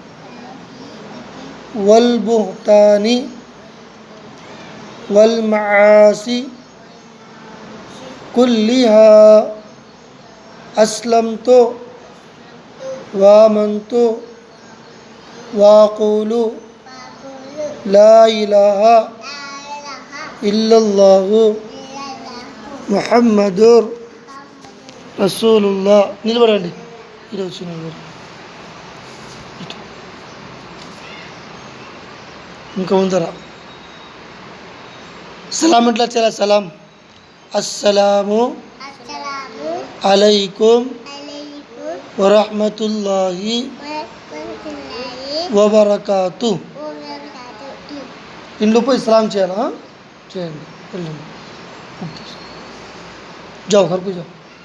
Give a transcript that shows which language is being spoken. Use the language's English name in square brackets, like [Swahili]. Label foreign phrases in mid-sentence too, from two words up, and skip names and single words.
[Arabic] والبهتان والمعاصي كلها أسلمت وآمنت وأقول لا إله إلا الله محمد رسول الله. [Telugu] నిలబడండి ఈరోజు నిలబడి ఇంకా ఉందరా సలాం ఎట్లా చేయాలి? [Arabic] سلام السلام عليكم ورحمة الله وبركاته. [Urdu] इन लोग को इस्लाम चाहिए ना, चाहिए। जाओ घर को जाओ।